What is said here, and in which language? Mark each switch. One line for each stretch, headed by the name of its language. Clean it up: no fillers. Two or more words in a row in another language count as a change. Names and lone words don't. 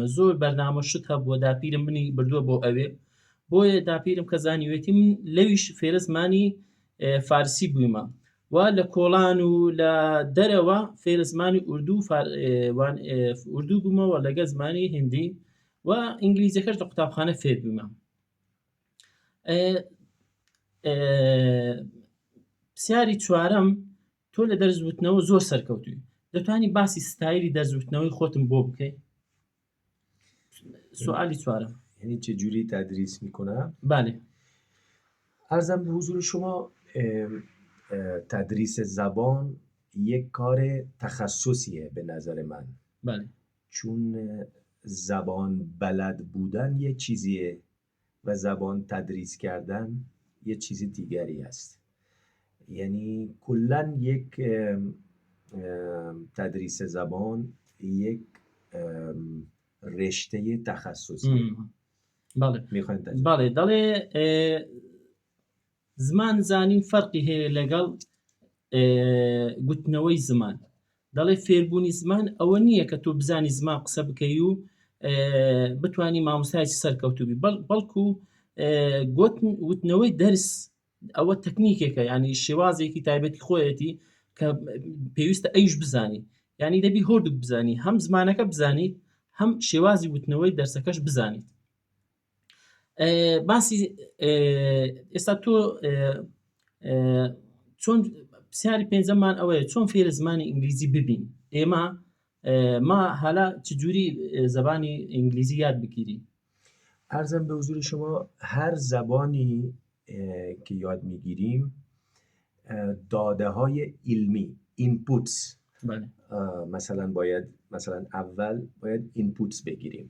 Central Kurdish: زۆر بەرنامە شت هەبووە داپیرم منی بردووە بۆ ئەوێ، بۆیە داپیرم کە زانیوێتی من لەویش فێرە زمانی فارسی بوویمە و لە کۆڵان و لە دەرەوە فێرە زمانی ئوردو بوومەوە لەگە زمانی هندی و ئینگلیزیەکەش لە قوتابخانە فێر بوویمە. پرسیاری چوارەم، تۆ لە دەرزوتنەوە زۆر سەرکەوتووی، دەتوانی باسی ستایلی دەرزوتنەوەی خۆتم بۆ بکەی؟
Persian: سوالی چوارم. یعنی چه جوری تدریس میکنم؟ بله. عرضم به حضور شما تدریس زبان یک کار تخصصیه به نظر من. بله. چون زبان بلد بودن یه چیزیه و زبان تدریس کردن یه چیز دیگری است. یعنی کلاً یک تدریس زبان یک رشته تخصصیه. بله. بله.
Central Kurdish: دەڵێ زمان زانین فەرقی هەیە لەگەڵ گوتنەوەی زمان. دەڵێ فێربوونی زمان ئەوە نییە کە تۆ بزانی زمان قسە بکەی و بتوانی مامۆستایەکی سەرکەوتوو بی، بەڵکو گوتنەوەی دەرس ئەوە تەکنیکێکە، ینی شێوازێکی تایبەتی خۆیەتی کە پێویستە ئەیش بزانی. ینی دەبی هۆردوو بزانی، هەم زمانەکە بزانیت، هەم شێوازی گوتنەوەی دەرسەکەش بزانیت. باسی ئێستا تۆ چۆن پرسیاری پێنجەممان ئەوەیە چۆن فێرە زمانی ئینگلیزی ببین؟
Persian: ئێمە ما حالا چجوری زبانی ئینگلیزی یاد بگیریم؟ عرضم به حضور شما هر زبانی که یاد میگیریم داده های علمی اینپوتس، مثلا اول باید اینپوتس بگیریم.